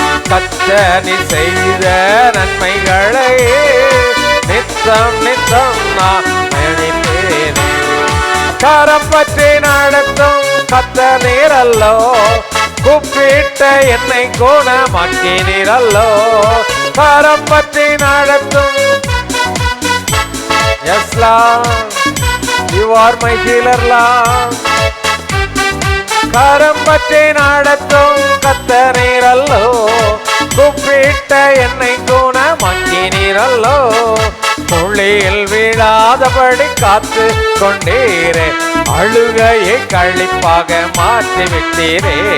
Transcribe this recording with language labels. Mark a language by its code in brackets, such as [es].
[ta] கர்த்தர் செய்த நன்மைகளையே நித்தம் நித்தம் நான் நினைப்பேனே. கரம் பற்றி நடத்தும் கர்த்தர் நீரல்லோ, கூப்பிட்ட என்னை குணமாக்கினீரல்லோ. கரம் பற்றி நடத்தும் [en] Yes Lord, you are my healer Lord. [ta] கரம் பற்றி நடத்தும் கர்த்தர் நீரல்லோ, கூப்பிட்ட என்னை குணமாக்கினீரல்லோ. புள்ளியில் விழாதபடி காத்து கொண்டீரே, அழுகையை கழிப்பாக மாற்றி விட்டீரே.